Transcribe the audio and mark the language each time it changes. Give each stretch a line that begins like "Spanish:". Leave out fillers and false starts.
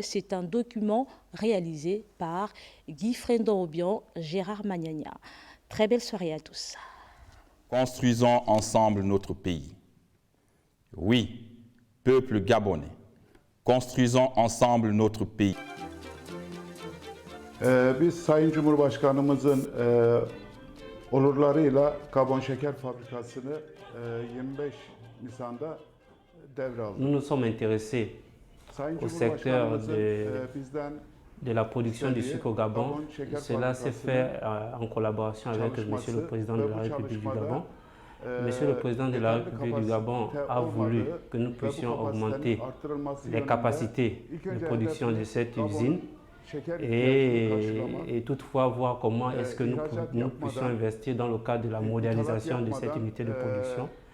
French: C'est un document réalisé par Guy Frendon-Obian, Gérard Magnagna. Très belle soirée à tous. Construisons ensemble notre pays. Oui, peuple gabonais, Construisons ensemble notre pays.
Turkish: Biz Sayın Cumhurbaşkanımızın olurlarıyla Gabon Şeker Fabrikası'nı 25 Nisan'da devraldık.
French: Nous nous sommes intéressés au secteur de la production du sucre au Gabon. Cela s'est fait en collaboration avec Monsieur le Président de la République du Gabon. Monsieur le Président de la République du Gabon a voulu que nous puissions augmenter les capacités de production de cette usine et toutefois voir comment est-ce que nous puissions investir dans le cadre de la modernisation de cette unité de production.